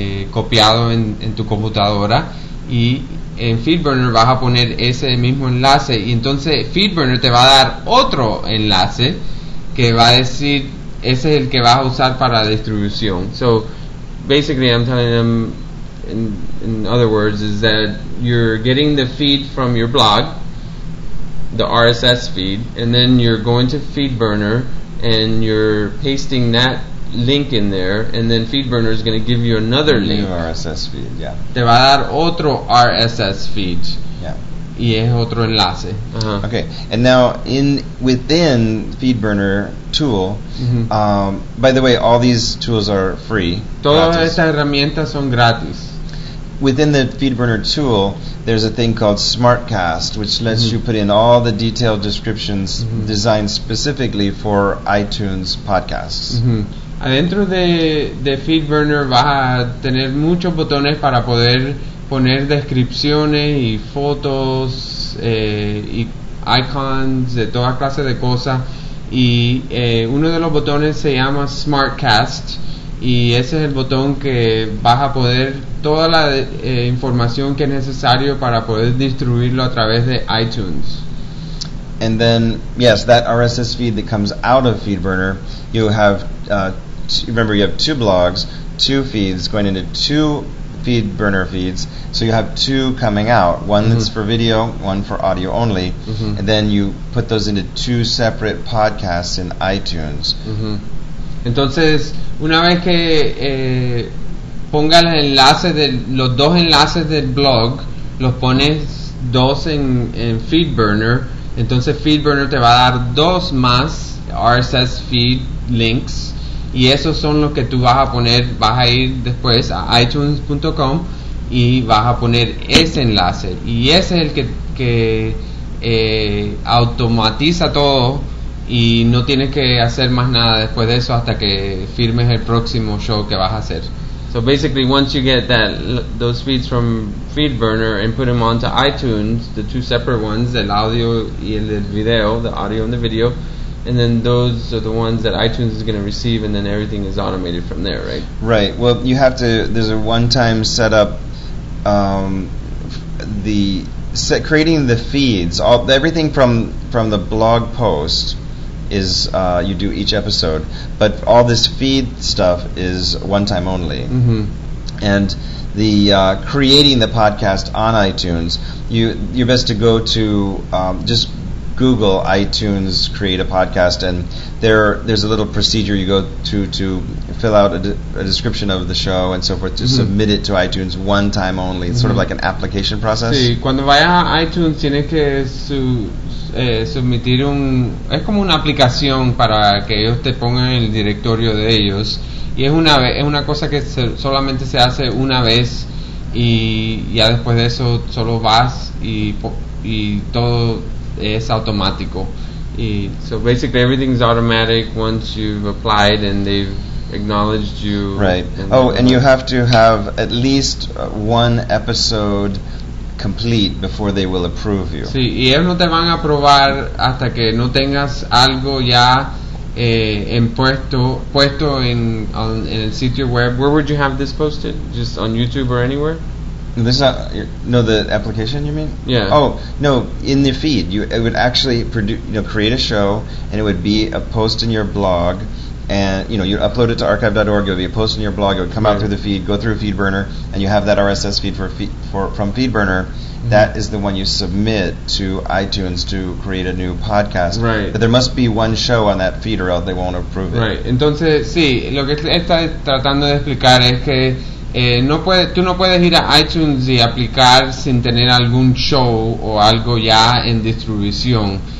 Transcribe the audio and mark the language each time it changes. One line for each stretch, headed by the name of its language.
Spanish: copiado en tu computadora, y en Feedburner vas a poner ese mismo enlace, y entonces Feedburner te va a dar otro enlace que va a decir ese es el que vas a usar para la distribución.
English: So basically I'm telling them, in other words, is that you're getting the feed from your blog, the RSS feed, and then you're going to Feedburner and you're pasting that link in there, and then Feedburner is going to give you another link. New RSS feed, yeah.
Spanish: Te va a dar otro RSS feed.
English: Yeah.
Spanish: Y es otro enlace. Uh-huh.
English: Okay. And now within Feedburner tool, mm-hmm. By the way, all these tools are free.
Spanish: Todas estas herramientas son gratis.
English: Within the Feedburner tool, there's a thing called Smartcast, which lets mm-hmm. you put in all the detailed descriptions mm-hmm. designed specifically for iTunes podcasts. Mm-hmm.
Spanish: Adentro de Feedburner vas a tener muchos botones para poder poner descripciones y fotos y icons de toda clase de cosas. Y uno de los botones se llama Smartcast, y ese es el botón que vas a poder toda la información que es necesario para poder distribuirlo a través de iTunes.
English: And then, yes, that RSS feed that comes out of Feedburner, you have, remember, you have two blogs, two feeds going into two Feedburner feeds, so you have two coming out, one mm-hmm. that's for video, one for audio only, mm-hmm. and then you put those into two separate podcasts in iTunes. Mm-hmm.
Spanish: Entonces, una vez que ponga el enlace de los dos enlaces del blog, los pones dos en Feedburner, entonces Feedburner te va a dar dos más RSS feed links, y esos son los que tú vas a poner, vas a ir después a iTunes.com y vas a poner ese enlace, y ese es el que automatiza todo, y no tienes que hacer más nada después de eso hasta que firmes el próximo show que vas a hacer.
English: So basically, once you get those feeds from Feedburner and put them onto iTunes, the two separate ones,
Spanish: el audio y el video,
English: the audio and the video, and then those are the ones that iTunes is going to receive, and then everything is automated from there, right? Right. Well, you have to, there's a one-time setup, creating the feeds, everything from the blog post is you do each episode, but all this feed stuff is one time only. Mm-hmm. And the creating the podcast on iTunes, you're best to go to just Google iTunes create a podcast, and there's a little procedure you go to fill out a description of the show and so forth to mm-hmm. submit it to iTunes one time only. It's mm-hmm. sort of like an application process.
Spanish: Sí, cuando vayas a iTunes tienes que submitir es como una aplicación para que ellos te pongan en el directorio de ellos, y es una cosa que solamente se hace una vez y ya después de eso solo vas y todo es automático.
English: Y so basically everything is automatic once you've applied and they've acknowledged you. Right. And you have to have at least one episode complete before they will approve you.
Spanish: Sí, y ellos no te van a aprobar hasta que no tengas algo ya puesto en el sitio web.
English: Where would you have this posted? Just on YouTube or anywhere? The application, you mean? Yeah. Oh, no, in the feed. It would actually create a show, and it would be a post in your blog, and, you know, you upload it to archive.org, it would be a post in your blog, it would come out through the feed, go through FeedBurner, and you have that RSS feed from FeedBurner. Mm-hmm. That is the one you submit to iTunes to create a new podcast. Right. But there must be one show on that feed, or else they won't approve it. Right.
Spanish: Entonces, sí, lo que está tratando de explicar es que tú no puedes ir a iTunes y aplicar sin tener algún show o algo ya en distribución.